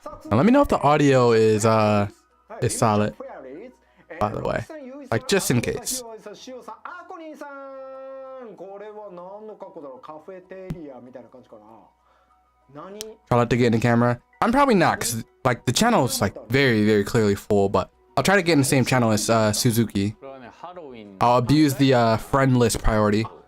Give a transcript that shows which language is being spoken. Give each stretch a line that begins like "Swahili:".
English: Let me know if the audio is solid. By the way, like just in case.
Japanese: アコニーさん、これは何の格好だろう。カフェテリアみたいな感じかな。
English: Try not to get in the camera. I'm probably not, because like the channel is like very, very clearly full, but I'll try to get in the same channel as Suzuki. I'll abuse the friend list priority.